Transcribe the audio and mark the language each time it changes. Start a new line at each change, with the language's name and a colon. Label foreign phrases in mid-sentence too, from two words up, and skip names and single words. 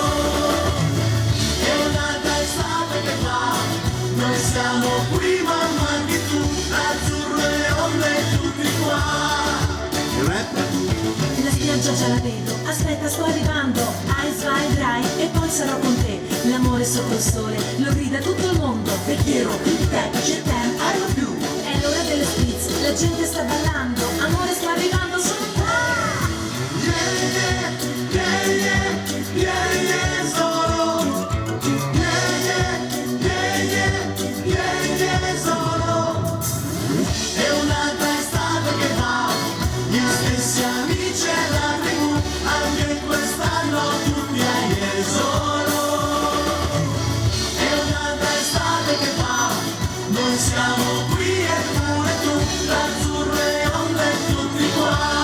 Italian: E un'altra estate che va, noi siamo qui ma manchi tu, l'azzurro e onde tutti qua. La spiaggia già la vedo, aspetta sto arrivando, Ice Wide Dry e poi sarò con te. L'amore sotto il sole, lo grida tutto il mondo.
Spanish: Te quiero, te,
French: je t'aime,
English: I love you.
Italian: È l'ora delle spritz, la gente sta ballando, amore sta arrivando, sono qua.
English: Yeah, yeah, yeah, yeah, yeah, solo. Yeah, yeah, yeah, yeah, yeah, solo.
Italian: E un'altra estate che va, gli stessi amici e la tribù, anche quest'anno tutti a Jesolo. E un'altra estate che va, noi siamo qui e pure tu, l'azzurro e onde tutti qua.